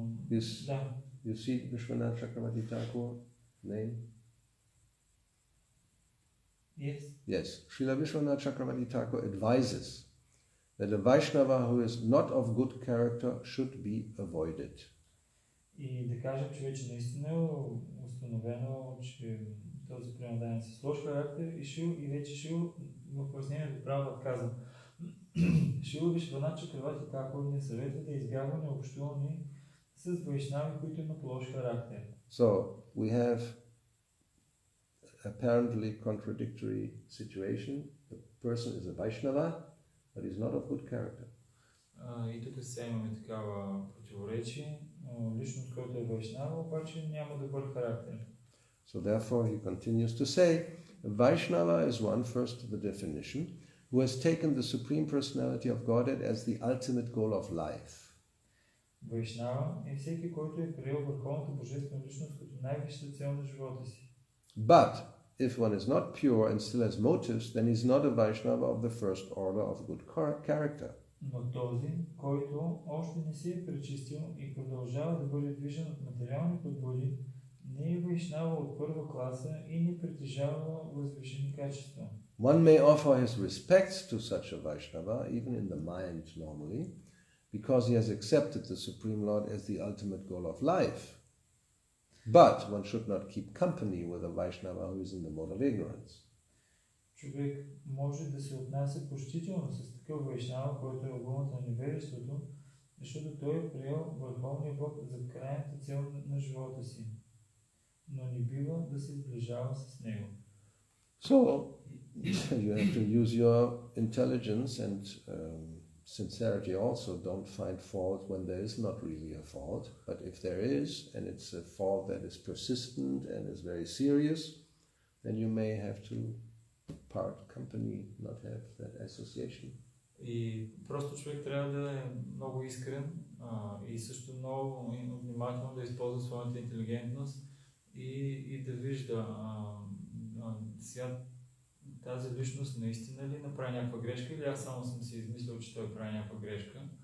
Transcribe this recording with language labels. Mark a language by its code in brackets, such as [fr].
[en] you see Vishwanath Chakravarti Thakur name? Yes. Yes. Srila Vishwanath Chakravarti Thakur advises that a Vaishnava who is not of good character should be avoided. [bg] И да кажем, че вече наистина е установено, че този преданодайен с лош характер и вече Шрила в пояснението право казва, Шрила Вишванат Чакраварти Тхакур ни съветва да избягваме общуване с вайшнави, които имат лош характер. [en] So we have apparently contradictory situation. The person is a Vaishnava, but he's not of good character. [bg] И тук сега имаме такава противоречие. Личност, който е вайшнава, обаче няма добър характер. [en] So therefore he continues to say, Vaishnava is one, first to the definition, who has taken the Supreme Personality of Godhead as the ultimate goal of life. [bg] Вайшнава е всеки, който е приел върховната божествена личност като най-висшата цел на живота си. [en] But if one is not pure and still has motives, then he's not a Vaishnava of the first order of good character. [bg] Но този, който още не се е пречистил и продължава да бъде движен от материални подбуди, не е вайшнава от първа класа и не притежава възвишени качества. [en] One may offer his respects to such a Vaishnava, even in the mind normally, because he has accepted the Supreme Lord as the ultimate goal of life. But one should not keep company with a Vaishnava who is in the mode of ignorance. [bg] Човек може да се отнася почтително с такъв вайшнава, който е огънът на невежеството, защото той е приел върховния Бог за крайната цел на живота си, но не бива да се сближава с него. [en] So, you have to use your intelligence and sincerity also. Don't find fault when there is not really a fault. But if there is, and it's a fault that is persistent and is very serious, then you may have to part company, not have that association. [bg] И просто човек трябва да е много искрен и също много внимателно да използва своята интелигентност и да вижда сега тази личност наистина ли направи някаква грешка или аз само съм си измислил, че той прави някаква грешка.